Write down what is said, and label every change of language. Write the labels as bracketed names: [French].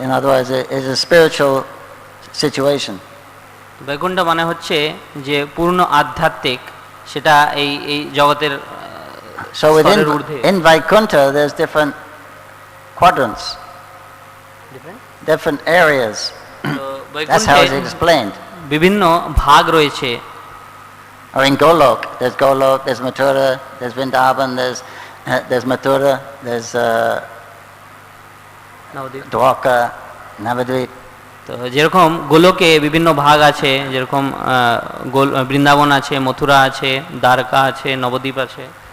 [English] In other words, it is a spiritual situation. [Bangla] Vaikuntha মানে হচ্ছে যে পূর্ণ আধ্যাত্মিক, সেটা এই জগতের [English] so in Vaikuntha there's different quadrants, different areas. That's how it's explained. [Bangla] বিভিন্ন ভাগ রয়েছে। [English] Or in Golok, there's Mathura, there's Vrindavan, there's Mathura, there's Dwarka, Navadvip. [Bangla] তো যেরকম গোলকে বিভিন্ন ভাগ আছে, যেরকম বৃন্দাবন আছে, মথুরা আছে, দ্বারকা আছে, নবদ্বীপ আছে।